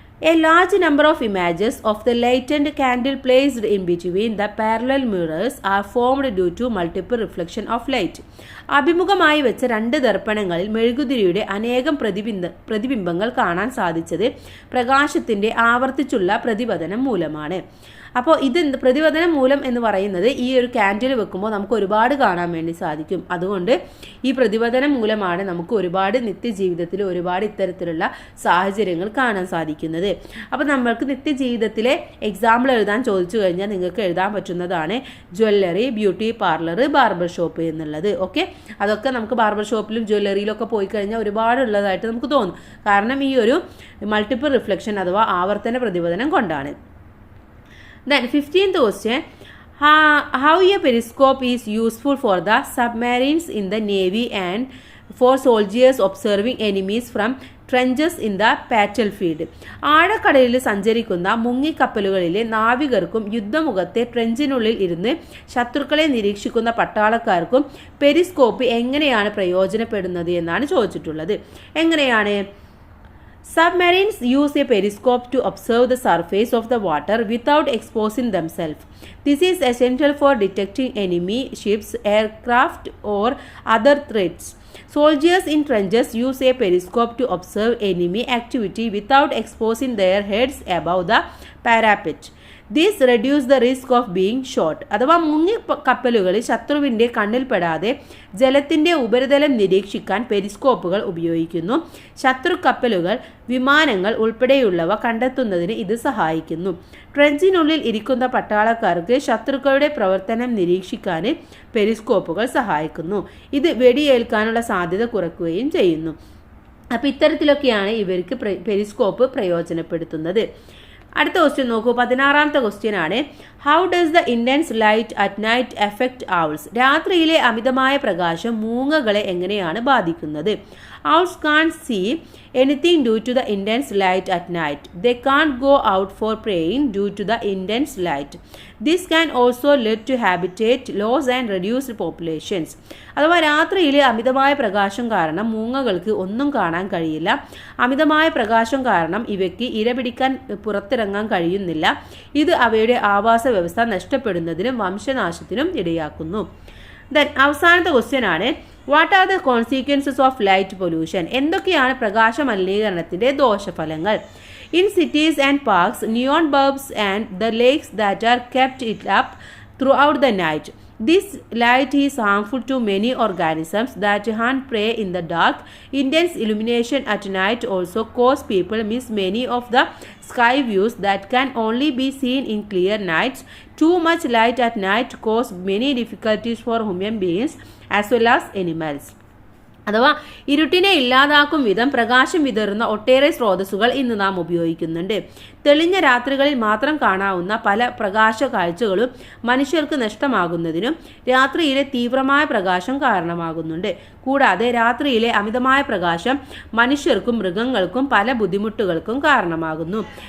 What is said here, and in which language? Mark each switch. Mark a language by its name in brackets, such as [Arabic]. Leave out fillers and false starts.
[English] A large number of images of the lighted candle placed in between the parallel mirrors are formed due to multiple reflection of light. [Malayalam] അഭിമുഖമായി വെച്ച രണ്ട് ദർപ്പണങ്ങളിൽ മെഴുകുതിരിയുടെ അനേകം പ്രതിബിംബങ്ങൾ കാണാൻ സാധിച്ചത് പ്രകാശത്തിൻ്റെ ആവർത്തിച്ചുള്ള പ്രതിപതനം മൂലമാണ്. അപ്പോൾ ഇത് പ്രതിപതനം മൂലം എന്ന് പറയുന്നത് ഈ ഒരു ക്യാൻഡിൽ വെക്കുമ്പോൾ നമുക്ക് ഒരുപാട് കാണാൻ വേണ്ടി സാധിക്കും. അതുകൊണ്ട് ഈ പ്രതിപതനം മൂലമാണ് നമുക്ക് ഒരുപാട് നിത്യജീവിതത്തിൽ ഒരുപാട് ഇത്തരത്തിലുള്ള സാഹചര്യങ്ങൾ കാണാൻ സാധിക്കുന്നത്. അപ്പോൾ നമ്മൾക്ക് നിത്യജീവിതത്തിലെ എക്സാമ്പിൾ എഴുതാൻ ചോദിച്ചു കഴിഞ്ഞാൽ നിങ്ങൾക്ക് എഴുതാൻ പറ്റുന്നതാണ് jewellery, beauty parlour, barber shop എന്നുള്ളത്. ഓക്കെ, അതൊക്കെ നമുക്ക് ബാർബർ ഷോപ്പിലും ജ്വല്ലറിയിലൊക്കെ പോയി കഴിഞ്ഞാൽ ഒരുപാടുള്ളതായിട്ട് നമുക്ക് തോന്നും. കാരണം ഈ ഒരു മൾട്ടിപ്പിൾ റിഫ്ലക്ഷൻ അഥവാ ആവർത്തന പ്രതിപതനം കൊണ്ടാണ്. [English] Then 15th question, how a periscope is useful for the submarines in the Navy and for soldiers observing enemies from trenches in the battlefield. [Malayalam] ആഴക്കടലിൽ സഞ്ചരിക്കുന്ന മുങ്ങിക്കപ്പലുകളിലെ നാവികർക്കും യുദ്ധമുഖത്തെ ട്രെഞ്ചിനുള്ളിൽ ഇരുന്ന് ശത്രുക്കളെ നിരീക്ഷിക്കുന്ന പട്ടാളക്കാർക്കും പെരിസ്കോപ്പ് എങ്ങനെയാണ് പ്രയോജനപ്പെടുന്നത് എന്നാണ് ചോദിച്ചിട്ടുള്ളത്. എങ്ങനെയാണ്? [English] Submarines use a periscope to observe the surface of the water without exposing themselves. This is essential for detecting enemy ships, aircraft, or other threats. Soldiers in trenches use a periscope to observe enemy activity without exposing their heads above the parapet. This reduce the risk of being shot. [Malayalam] അഥവാ മുങ്ങി കപ്പലുകളിൽ ശത്രുവിൻ്റെ കണ്ണിൽപ്പെടാതെ ജലത്തിൻ്റെ ഉപരിതലം നിരീക്ഷിക്കാൻ പെരിസ്കോപ്പുകൾ ഉപയോഗിക്കുന്നു. ശത്രു കപ്പലുകൾ, വിമാനങ്ങൾ ഉൾപ്പെടെയുള്ളവ കണ്ടെത്തുന്നതിന് ഇത് സഹായിക്കുന്നു. ട്രെഞ്ചിനുള്ളിൽ ഇരിക്കുന്ന പട്ടാളക്കാർക്ക് ശത്രുക്കളുടെ പ്രവർത്തനം നിരീക്ഷിക്കാൻ പെരിസ്കോപ്പുകൾ സഹായിക്കുന്നു. ഇത് വെടിയേൽക്കാനുള്ള സാധ്യത കുറയ്ക്കുകയും ചെയ്യുന്നു. അപ്പോൾ ഇത്തരത്തിലൊക്കെയാണ് ഇവർക്ക് പെരിസ്കോപ്പ് പ്രയോജനപ്പെടുത്തുന്നത്. അടുത്ത ക്വസ്റ്റ്യൻ നോക്കൂ. 16ാമത്തെ ക്വസ്റ്റ്യൻ ആണ്, [English] How does the intense light at night effect owls? [Malayalam] രാത്രിയിലെ അമിതമായ പ്രകാശം മൂങ്ങകളെ എങ്ങനെയാണ് ബാധിക്കുന്നത്? [English] Owls can't see anything due to the intense light at night. They can't go out for preying due to the intense light. This can also lead to habitat loss and reduced populations. [Malayalam] അഥവാ രാത്രിയിലെ അമിതമായ പ്രകാശം കാരണം മൂങ്ങകൾക്ക് ഒന്നും കാണാൻ കഴിയില്ല. അമിതമായ പ്രകാശം കാരണം ഇവയ്ക്ക് ഇരപിടിക്കാൻ പുറത്തിറങ്ങാൻ കഴിയുന്നില്ല. ഇത് അവയുടെ ആവാസ വ്യവസ്ഥ നഷ്ടപ്പെടുന്നതിനും വംശനാശത്തിനും ഇടയാക്കുന്നു. അവസാനത്തെ ക്വസ്റ്റ്യൻ ആണ്, [English] What are the consequences of light pollution? [Malayalam] എന്തൊക്കെയാണ് പ്രകാശ മലിനീകരണത്തിൻ്റെ ദോഷഫലങ്ങൾ? [English] In cities and parks, neon bulbs and the lakes that are kept it up throughout the night. This light is harmful to many organisms that hunt prey in the dark. Intense illumination at night also cause people miss many of the sky views that can only be seen in clear nights. Too much light at night cause many difficulties for human beings as well as animals. [Malayalam] അഥവാ ഇരുട്ടിനെ ഇല്ലാതാക്കും വിധം പ്രകാശം വിതറുന്ന ഒട്ടേറെ സ്രോതസ്സുകൾ ഇന്ന് നാം ഉപയോഗിക്കുന്നുണ്ട്. തെളിഞ്ഞ രാത്രികളിൽ മാത്രം കാണാവുന്ന പല പ്രകാശ കാഴ്ചകളും മനുഷ്യർക്ക് നഷ്ടമാകുന്നതിനും രാത്രിയിലെ തീവ്രമായ പ്രകാശം കാരണമാകുന്നുണ്ട്. കൂടാതെ രാത്രിയിലെ അമിതമായ പ്രകാശം മനുഷ്യർക്കും മൃഗങ്ങൾക്കും പല ബുദ്ധിമുട്ടുകൾക്കും കാരണമാകുന്നു.